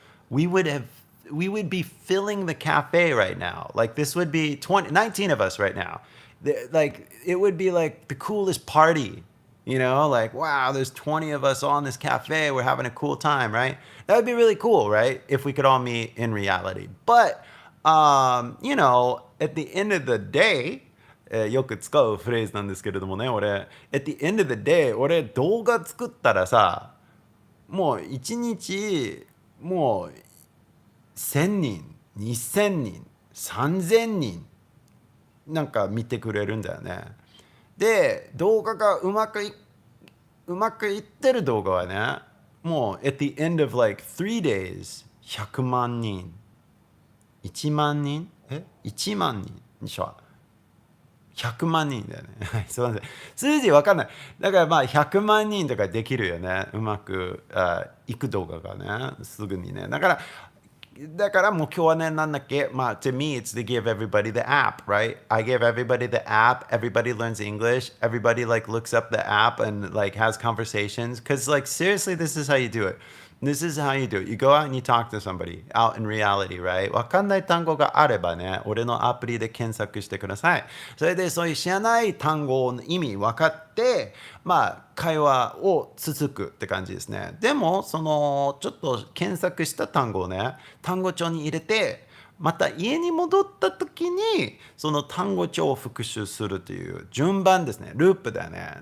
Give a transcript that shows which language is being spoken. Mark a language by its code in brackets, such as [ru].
[en] We would be filling the cafe right now. Like this would be 19 of us right now. Like it would be like the coolest party, like, wow, there's 20 of us on this cafe. We're having a cool time, right? That would be really cool, right? If we could all meet in reality. But, at the end of the day, [ja] よく使うフレーズなんですけれどもね、俺、 [en] at the end of the day, [ja] 俺動画作ったらさ、もう1日、もう1000人、2000人、3000人なんか見てくれるんだよね。で、動画がうまくいってる動画はね、もう [en] at the end of like 3 days [ja] 100万人、1万人1万人にしょ、100万人だよね。すみません。数字わかんない。だからまあ100万人とかできるよね。うまくいく動画がね、すぐにね。だから目標はね、なんだっけ、まあ、 [en] to me, it's to give everybody the app, right? I give everybody the app, everybody learns English, everybody like looks up the app and like has conversations. Because like seriously, this is how you do it. This is how you do it. You go out and you talk to somebody out in reality, right? [ja] わかんない単語があればね、俺のアプリで検索してください。それでそういう知らない単語の意味分かって、まあ会話を続くって感じですね。でもそのちょっと検索した単語をね、単語帳に入れて、また家に戻った時にその単語帳を復習するという順番ですね。ループだよね。